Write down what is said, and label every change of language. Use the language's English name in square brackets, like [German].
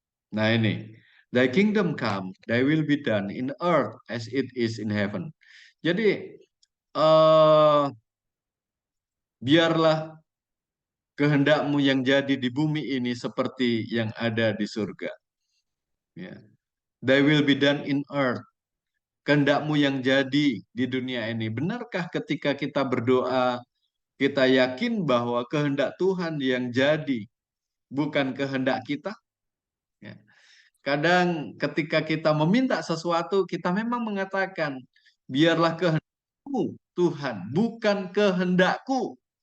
[English] Nah ini, thy kingdom come, thy will be done in earth as it is in heaven. [Indonesian] Jadi, biarlah kehendakmu yang jadi di bumi ini seperti yang ada di surga. Ya. [English] Thy will be done in earth. [Indonesian] Kehendakmu yang jadi di dunia ini. Benarkah ketika kita berdoa, kita yakin bahwa kehendak Tuhan yang jadi, bukan kehendak kita? Ya. Kadang ketika kita meminta sesuatu, kita memang mengatakan, biarlah kehendakmu Tuhan, bukan kehendakku.